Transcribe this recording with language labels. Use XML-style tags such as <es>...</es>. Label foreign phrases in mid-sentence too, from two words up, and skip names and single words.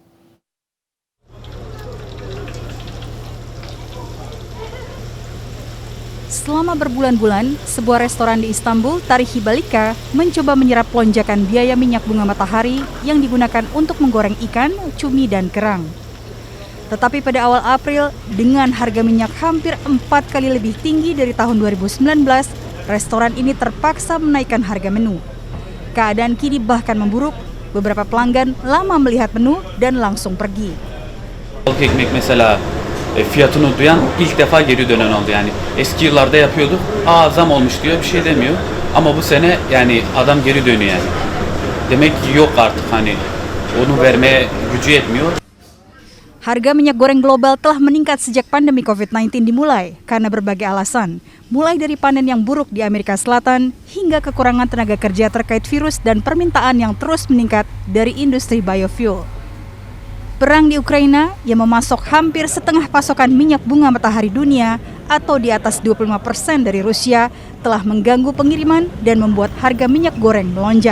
<id>Selama berbulan-bulan, sebuah restoran di Istanbul, Tarihi Balika, mencoba menyerap lonjakan biaya minyak bunga matahari yang digunakan untuk menggoreng ikan, cumi, dan kerang. Tetapi pada awal April, dengan harga minyak hampir 4 kali lebih tinggi dari tahun 2019, restoran ini terpaksa menaikkan harga menu. Keadaan kini bahkan memburuk, beberapa pelanggan lama melihat menu dan langsung pergi.</id> <tr>Ekmek mesela fiyatını duyan ilk defa geri dönen oldu yani. Eski yıllarda yapıyorduk. Zam olmuş diyor, bir şey demiyor. Ama bu sene yani adam geri dönüyor yani. Demek ki yok artık hani onu vermeye gücü yetmiyor.</tr> <id>Harga minyak goreng global telah meningkat sejak pandemi COVID-19 dimulai karena berbagai alasan, mulai dari panen yang buruk di Amerika Selatan hingga kekurangan tenaga kerja terkait virus dan permintaan yang terus meningkat dari industri biofuel. Perang di Ukraina yang memasok hampir setengah pasokan minyak bunga matahari dunia atau di atas 25% dari Rusia telah mengganggu pengiriman dan membuat harga minyak goreng melonjak.</id>